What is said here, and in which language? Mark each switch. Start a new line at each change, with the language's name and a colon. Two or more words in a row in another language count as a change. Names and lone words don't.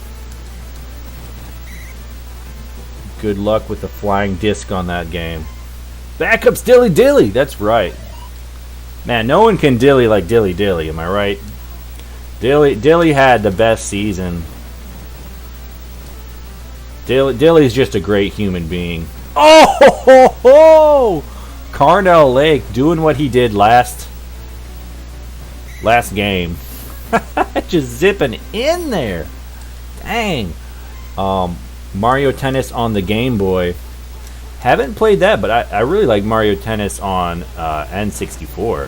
English: Good luck with the flying disc on that game. Backups Dilly Dilly. That's right. Man, no one can dilly like Dilly Dilly. Am I right? Dilly had the best season. Dilly's just a great human being. Oh, ho, ho, ho! Carnell Lake doing what he did last game. Just zipping in there. Dang. Mario Tennis on the Game Boy. Haven't played that, but I really like Mario Tennis on N64.